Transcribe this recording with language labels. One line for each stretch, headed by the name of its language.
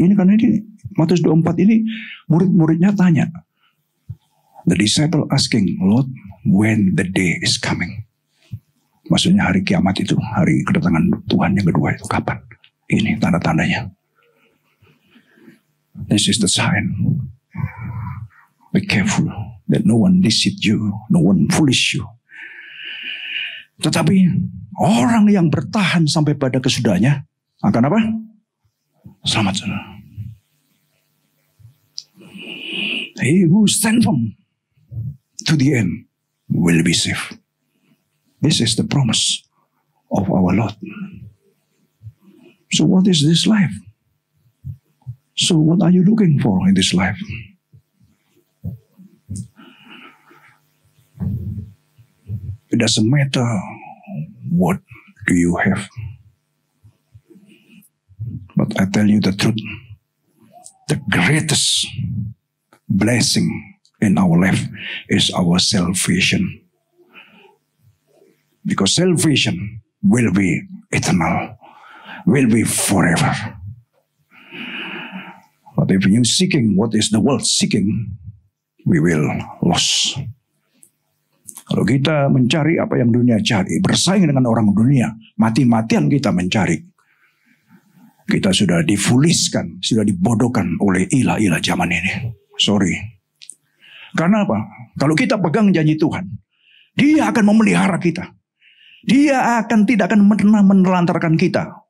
Indonesian: Ini kan ini Matius 24 ini murid-muridnya tanya.
English: The disciple asking, Lord, when the day is coming?
Indonesian: Maksudnya hari kiamat itu, hari kedatangan Tuhan yang kedua itu kapan? Ini tanda-tandanya.
English: This is the sign. Be careful that no one deceive you, no one foolish you.
Indonesian: Tetapi orang yang bertahan sampai pada kesudahnya akan apa? Selamat saudara.
English: He who stand firm to the end will be safe. This is the promise of our Lord. So what is this life? So what are you looking for in this life? It doesn't matter what do you have. But I tell you the truth. The greatest blessing in our life is our salvation. Because salvation will be eternal, will be forever. But if you seeking what is the world seeking, we will lose.
Indonesian: Kalau kita mencari apa yang dunia cari, bersaing dengan orang dunia, mati-matian kita mencari, kita sudah difuliskan, sudah dibodohkan oleh ilah-ilah zaman ini. Sorry. Karena apa? Kalau kita pegang janji Tuhan, Dia akan memelihara kita. Dia tidak akan pernah menelantarkan kita.